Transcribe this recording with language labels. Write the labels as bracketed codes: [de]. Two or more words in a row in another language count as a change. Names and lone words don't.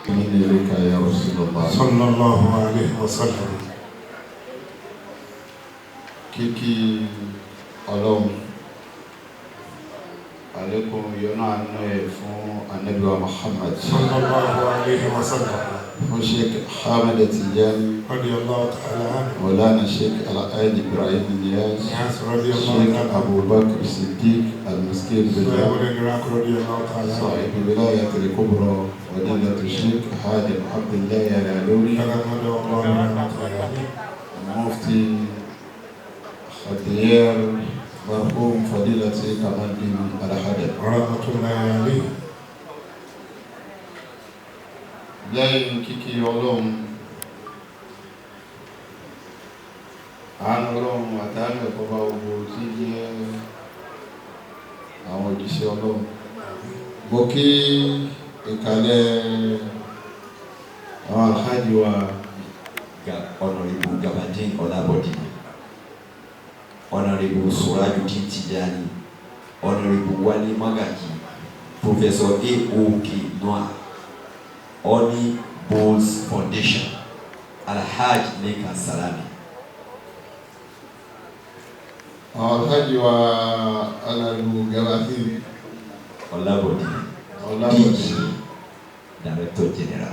[ar] صلى الله عليه وسلم. [yo] Kiki Ọlọ́run alaikum yona anu fún Ànábì wa Muhammad [ar] صلى الله عليه وسلم. [yo] Fún Sheikh Ahmed Tijani [ar] رضي الله تعالى عنه. Maulana Sheikh Al-Hadi Ibrahim Niyaz. Sheikh Abu Bakr Siddiq Al-Miskin Billah. صاحب الولاية الكبرى فضيلة الشيخ حاتم عبد الله العلوري. مفتي الديار مرحوم فضيلة كمال الدين الحدث رحمة الله عليه. [yo] lẹ́yìn kíkí Ọlọ́run àánú Ọlọ́run àtàánú ẹ̀kọ́ bá gbogbo tí jẹ́ àwọn òjíṣẹ́ Ọlọ́run. Mo kí ìkàlẹ̀ àwọn alhaji wa Honorable Gabadin Olabodi, Honorable Surajudeen Tijani, Honorable Wali Magaji, Professor A.O.K. Noah, Oni Bowles Foundation, Alhaj Lekan Salami. Alhaji wa Honorable Gabadin Olabodi, [en] Director General.